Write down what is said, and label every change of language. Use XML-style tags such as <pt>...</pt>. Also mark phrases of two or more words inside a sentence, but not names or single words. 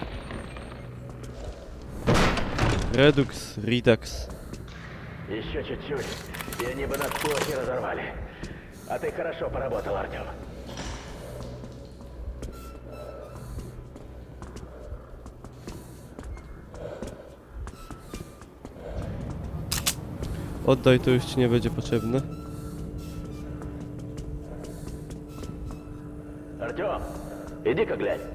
<ru>Redux. Еще чуть-чуть, и они бы нас плохи разорвали. А ты хорошо поработал, Артем.</ru> <pl>Oddaj, to już ci nie będzie potrzebne.</pl> <ru>Артем, иди-ка глянь.</ru>